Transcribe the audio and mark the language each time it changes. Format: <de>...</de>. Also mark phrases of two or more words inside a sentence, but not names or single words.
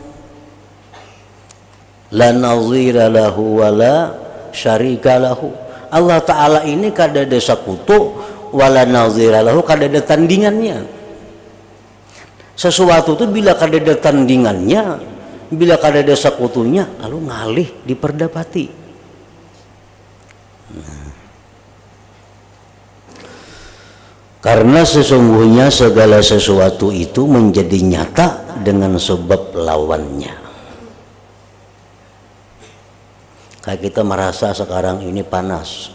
<ar>لا نظير له ولا شريك له.</ar> <bjn>Allah Ta'ala ini kada ada sekutu,</bjn> <ar>ولا نظير له,</ar> <bjn>kada ada tandingannya. Sesuatu itu bila kada ada tandingannya, bila kada ada sekutunya, lalu ngalih diperdapati.</bjn> <id>Karena sesungguhnya segala sesuatu itu menjadi nyata dengan sebab lawannya. Kayak kita merasa sekarang ini panas.</id>